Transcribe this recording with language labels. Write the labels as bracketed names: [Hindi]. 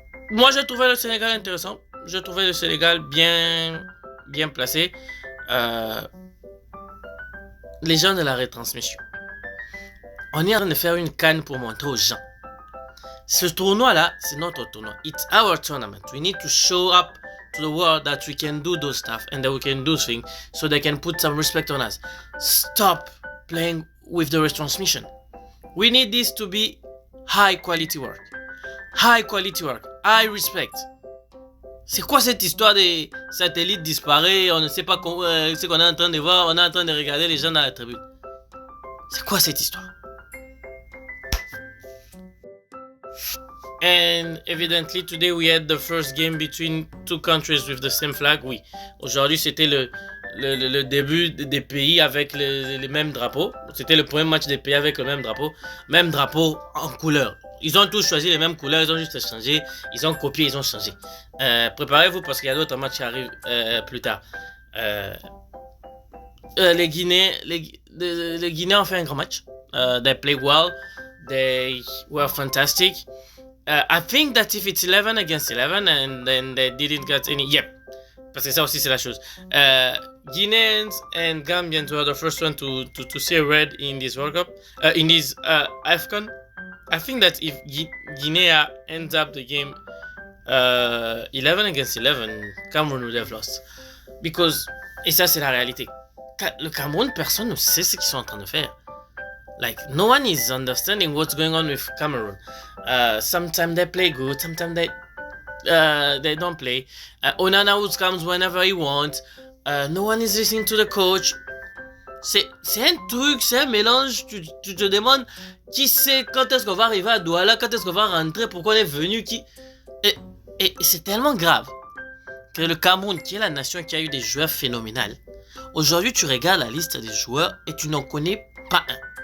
[French] Moi, j'ai trouvé le Sénégal intéressant. J'ai trouvé le Sénégal bien placé. Les gens de la retransmission. On est en train de faire une CAN pour montrer aux gens. Ce tournoi-là, c'est notre tournoi. [English] It's our tournament. We need to show up to the world that we can do those stuff and that we can do things so they can put some respect on us. Stop playing with the retransmission. We need this to be high quality work. High quality work. High respect. [French] C'est quoi cette histoire des satellites disparaît? On ne sait pas ce qu'on est en train de voir. On est en train de regarder les gens dans la tribune. C'est quoi cette histoire? [English] And evidently today we had the first game between two countries with the same flag. [French] Oui, aujourd'hui c'était le début des pays avec les mêmes drapeaux. C'était le premier match des pays avec le même drapeau en couleur. Ils ont tous choisi les mêmes couleurs, ils ont juste changé, ils ont copié, ils ont changé. Préparez-vous parce qu'il y a d'autres matchs qui arrivent plus tard. Les Guinéens ont fait un grand match. [English] They played well. They were fantastic. I think that if it's 11 against 11 and then they didn't get any... Yep. [French] Parce que ça aussi c'est la chose. [English] Guineans and Gambians were the first one to see red in this World Cup. In this AFCON. I think that if Guinea ends up the game 11 against 11, Cameroon would have lost. Because, [French] et ça c'est la réalité. Le Cameroun, personne ne sait ce qu'ils sont en train de faire. [English] Like, no one is understanding what's going on with Cameroon. Sometimes they play good, sometimes they don't play. Onana comes whenever he wants. No one is listening to the coach. [French] C'est un truc, c'est un mélange. Tu te demandes qui sait quand est-ce qu'on va arriver à Douala, quand est-ce qu'on va rentrer, pourquoi on est venu, Et c'est tellement grave que le Cameroun, qui est la nation qui a eu des joueurs phénoménaux, aujourd'hui tu regardes la liste des joueurs et tu n'en connais pas un.